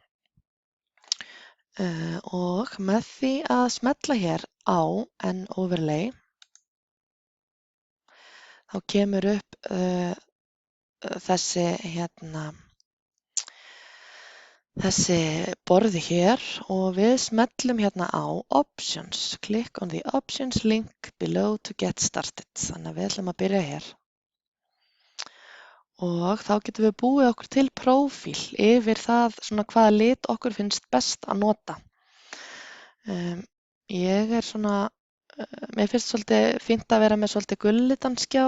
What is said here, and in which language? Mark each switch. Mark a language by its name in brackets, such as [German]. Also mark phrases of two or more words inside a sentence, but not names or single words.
[Icelandic] Og með því að smella hér á N-overlay þá kemur upp þessi borði hér og við smellum hérna á Options. [English] Click on the Options link below to get started. [Icelandic] Þannig að við ætlum að byrja hér. Og þá getum við búið okkur til prófíl yfir það svona hvaða lit okkur finnst best að nota. Mér finnst svolítið fínt að vera með svolítið gullitan skjá.